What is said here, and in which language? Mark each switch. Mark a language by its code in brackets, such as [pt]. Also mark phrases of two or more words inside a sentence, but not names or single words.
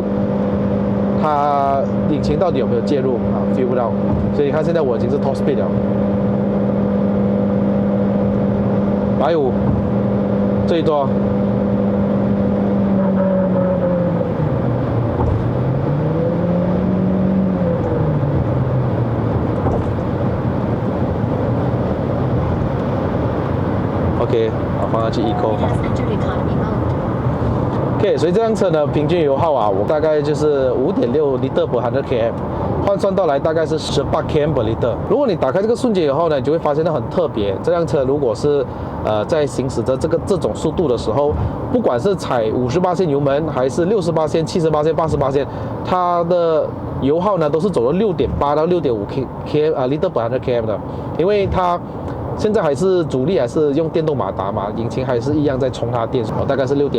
[zh] 它引擎到底有沒有介入啊 ？feel 不到，所以你看現在我已經是 [en] top speed [zh] 了，150最多。OK， 好，放下去 Eco。OK， 所以這輛車呢，平均油耗啊，我大概就是5.6 [en] liter per 100 km， [zh] 換算到來大概是18 [en] km per liter。 [zh] 如果你打開這個瞬間以後呢，你就會發現它很特別。這輛車如果是在行駛着這種速度的時候，不管是踩58%油門，還是68%、78%、88%，它的油耗呢都是走了6.8到6.5 [en] liter per 100 km [zh] 的，因為它现在还是主力还是用电动马达嘛，引擎还是一样在充它电，大概是